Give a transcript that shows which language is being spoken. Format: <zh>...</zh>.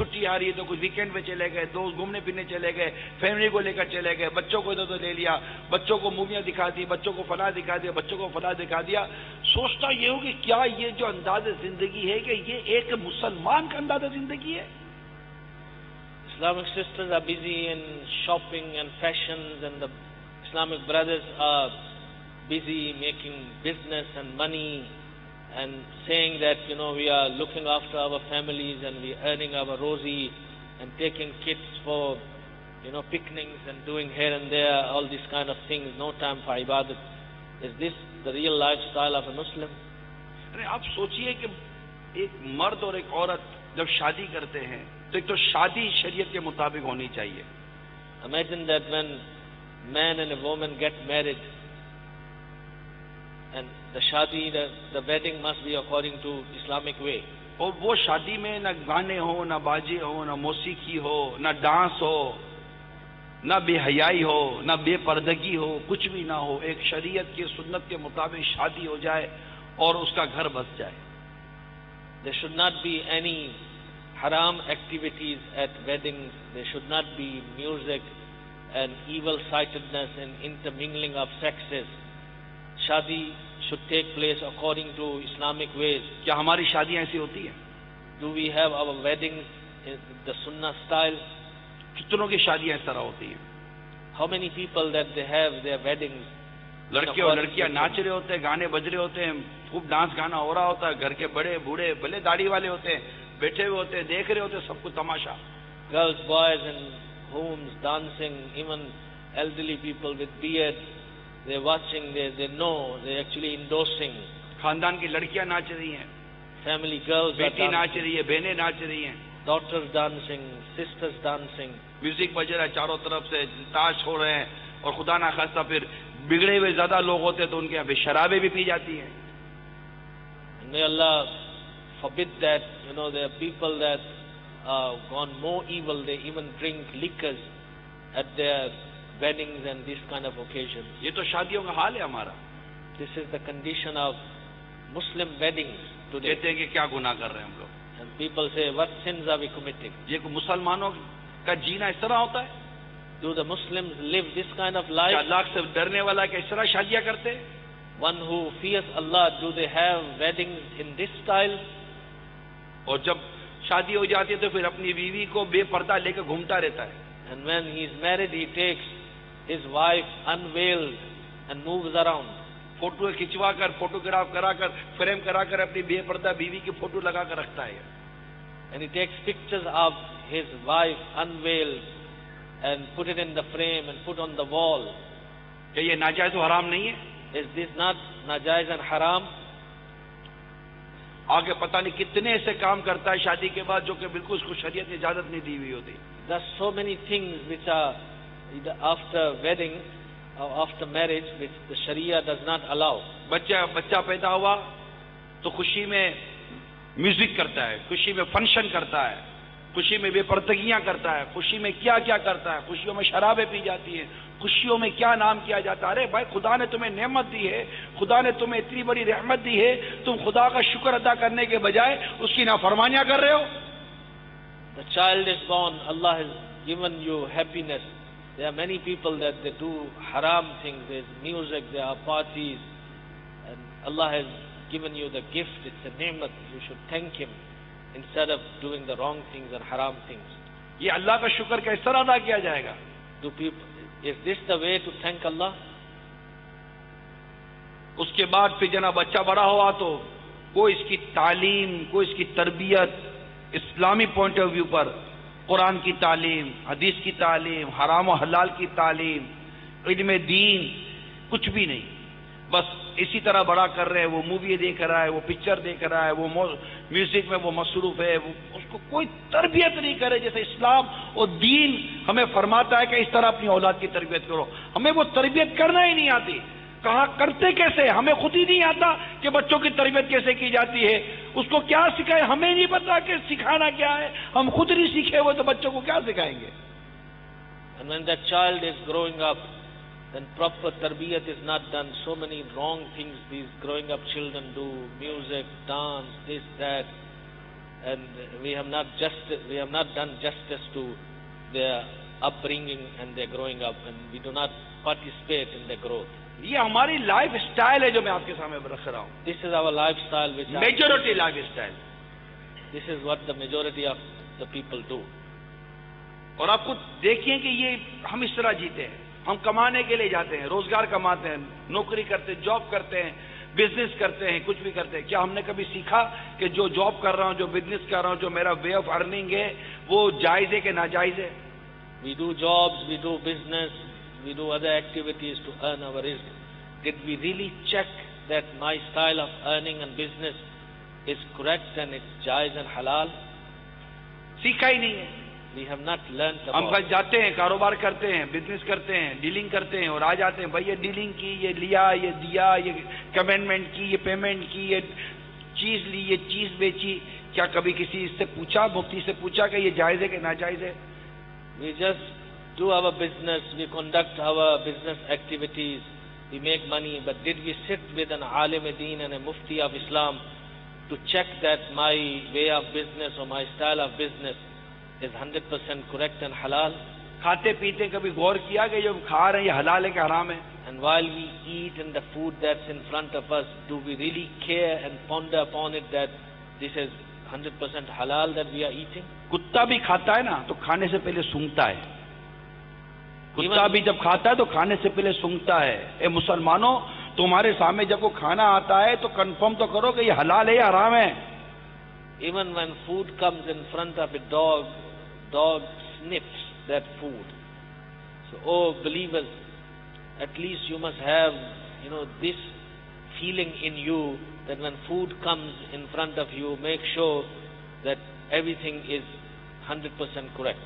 <hi>छुट्टी आ रही है तो कुछ वीकेंड में चले गए, दोस्त घूमने फिरने चले गए, फैमिली को लेकर चले गए, बच्चों को इधर उधर ले लिया, बच्चों को मूवियाँ दिखा दी, बच्चों को फला दिखा दिया, बच्चों को फला दिखा दिया। सोचता ये हो कि क्या ये जो अंदाज जिंदगी है कि ये एक मुसलमान का अंदाज जिंदगी है?</hi> <en>Islamic sisters are busy in shopping and fashions, and the Islamic brothers are busy making business and money and saying that, we are looking after our families and we are earning our rosy and taking kids for, picnics and doing here and there, all these kind of things, no time for ibadat. Is this the real lifestyle of a Muslim?</en> <hi>अरे आप सोचिए कि एक मर्द और एक औरत जब शादी करते हैं तो एक तो शादी शरीयत के मुताबिक होनी चाहिए।</hi> <en>Imagine that when man and a woman get married, and the shadi, the wedding must be according to Islamic way.</en> <hi>और वो शादी में ना गाने हो, ना बाजे हो, ना मौसीकी हो, ना डांस हो, ना बेहयाई हो, ना बेपर्दगी हो, कुछ भी ना हो। एक शरीयत की सुन्नत के मुताबिक शादी हो जाए और उसका घर बस जाए।</hi> <en>There should not be any haram activities at weddings. There should not be music and evil-sightedness and intermingling of sexes. Shadi should take place according to Islamic ways.</en> <hi>क्या हमारी शादियां ऐसी होती हैं?</hi> <en>Do we have our weddings in the Sunnah style?</en> <hi>कितनों की शादियां इस तरह होती हैं?</hi> <en>How many people that they have their weddings?</en> <hi>लड़के और लड़कियां नाच रहे होते हैं, गाने बज रहे होते हैं, खूब डांस गाना हो रहा होता है, घर के बड़े बूढ़े भले दाढ़ी वाले होते हैं, बैठे हुए होते हैं, देख रहे होते हैं सब कुछ तमाशा।</hi> <en>Girls, boys in homes dancing, even elderly people with beards, they're watching, they know, they're actually endorsing.</en> <hi>खानदान की लड़कियां नाच रही हैं,</hi> <en>family girls are</en> <hi>बेटी नाच</hi> <en>dancing,</en> <hi>रही है, बहनें नाच रही हैं,</hi> <en>daughters dancing, sisters dancing.</en> <hi>Music बज रहा है चारों तरफ से, ताश हो रहे हैं, और खुदा ना खास्ता फिर बिगड़े हुए ज्यादा लोग होते हैं तो उनके यहाँ पे शराबें भी पी जाती हैं।</hi> <en>And may Allah forbid that, there are people that are gone more evil, they even drink liquors at their weddings and this kind of occasions.</en> <hi>ये तो शादियों का हाल है हमारा।</hi> <en>This is the condition of Muslim weddings today.</en> <hi>कहते हैं कि क्या गुनाह कर रहे हैं हम लोग।</hi> <en>And people say, what sins are we committing?</en> <hi>ये मुसलमानों का जीना इस तरह होता है?</hi> <en>Do the Muslims live this kind of</en> <hi>क्या</hi> <en>life?</en> <hi>अल्लाह से डरने वाला क्या इस तरह शादियां करते हैं?</hi> <en>One who fears Allah, do they have weddings in this style?</en> <hi>और जब शादी हो जाती है तो फिर अपनी बीवी को बेपर्दा लेकर घूमता रहता है।</hi> <en>And when he is married, he takes his wife unveiled and moves around.</en> <hi>Photo खिंचवा कर, फोटोग्राफ कराकर, फ्रेम कराकर अपनी बेपर्दा बीवी की फोटो लगा कर रखता है।</hi> <en>And he takes pictures of his wife unveiled and put it in the frame and put on the wall.</en> <hi>क्या ये नाजायज और हराम नहीं है?</hi> <en>Is this not najaiz and haram?</en> <hi>आगे पता नहीं कितने ऐसे काम करता है शादी के बाद जो कि बिल्कुल उसको शरीयत ने इजाजत नहीं दी हुई होती।</hi> <en>There's so many things which are after wedding or after marriage which the Sharia does not allow.</en> <hi>बच्चा पैदा हुआ तो खुशी में म्यूजिक करता है, खुशी में फंक्शन करता है, खुशी में बेपर्दगियां करता है, खुशी में क्या क्या करता है, खुशियों में शराबें पी जाती हैं, खुशियों में क्या नाम किया जाता है। अरे भाई, खुदा ने तुम्हें नेमत दी है, खुदा ने तुम्हें इतनी बड़ी रहमत दी है, तुम खुदा का शुक्र अदा करने के बजाय उसकी नाफरमानियां कर रहे हो।</hi> <en>The child is born, Allah has given you happiness. There are many people that they do haram things, there's music, there are parties, and Allah has given you the gift, it's a nemat, you should thank Him instead of doing the wrong things and haram things.</en> <hi>ये अल्लाह का शुक्र किस तरह अदा किया जाएगा?</hi> <en>Is this the way to thank Allah?</en> <hi>उसके बाद फिर जना बच्चा बड़ा हुआ तो कोई इसकी तालीम, कोई इसकी तरबियत इस्लामी</hi> <en>point of view</en> <hi>पर, कुरान की तालीम, हदीस की तालीम, हराम और हलाल की तालीम, इल्म दीन, कुछ भी नहीं। बस इसी तरह बड़ा कर रहे हैं, वो मूवी देख रहा है, वो पिक्चर देख रहा है, वो म्यूजिक में वो मसरूफ है, वो उसको कोई तरबियत नहीं करे जैसे इस्लाम और दीन हमें फरमाता है कि इस तरह अपनी औलाद की तरबियत करो। हमें वो तरबियत करना ही नहीं आती। कहा करते कैसे, हमें खुद ही नहीं आता कि बच्चों की तरबियत कैसे की जाती है। उसको क्या सिखाए, हमें नहीं पता कि सिखाना क्या है। हम खुद नहीं सीखे हुए तो बच्चों को क्या सिखाएंगे।</hi> <en>And when that child is growing up, then proper tarbiyat is not done. So many wrong things these growing up children do, music, dance, this, that, and we have not done justice to their upbringing and their growing up, and we do not participate in their growth.</en> <hi>ये हमारी life style है जो मैं आपके सामने रख रहा हूँ।</hi> <en>This is our lifestyle, which majority lifestyle. This is what the majority of the people do.</en> <hi>और आपको देखिए कि ये हम इस तरह जीते हैं। हम कमाने के लिए जाते हैं, रोजगार कमाते हैं, नौकरी करते हैं, जॉब करते हैं, बिजनेस करते हैं, कुछ भी करते हैं। क्या हमने कभी सीखा कि जो जॉब कर रहा हूं, जो बिजनेस कर रहा हूं, जो मेरा</hi> <en>way of earning</en> <hi>है, वो जायज है कि नाजायज है?</hi> <en>We do jobs, we do business, we do other activities to earn our rizq. Did we really check that my style of earning and business is correct and it's jaiz and halal?</en> <hi>सीखा ही नहीं है।</hi> <en>We have not learned</en> <hi>हम</hi> <en>about</en> <hi>बस जाते हैं, कारोबार करते हैं, बिजनेस करते हैं, डीलिंग करते हैं और आ जाते हैं। भाई ये डीलिंग की, ये लिया, ये दिया, ये कमेंटमेंट की, ये पेमेंट की, ये चीज ली, ये चीज बेची। क्या कभी किसी से पूछा, मुफ्ती से पूछा कि ये जायज है कि नाजायज है?</hi> <en>We just do our business, we conduct our business activities, we make money, but did we sit with an alim-e-deen and a mufti of Islam to check that my way of business or my style of business is 100% correct and halal?</en> <hi>खाते पीते कभी गौर किया कि जो खा रहे हैं ये हलाल है कि हराम है?</hi> <en>And while we eat in the food that's in front of us, do we really care and ponder upon it that this is 100% halal that we are eating?</en> <hi>कुत्ता भी खाता है ना तो खाने से पहले सूंघता है। कुत्ता भी जब खाता है तो खाने से पहले सूंघता है। ए मुसलमानों, तुम्हारे सामने जब वो खाना आता है तो कंफर्म तो करो कि ये हलाल है या हराम है।</hi> <en>Even when food comes in front of a dog, dog sniffs that food. So, oh believers, at least you must have, this feeling in you that when food comes in front of you, make sure that everything is 100% correct.</en>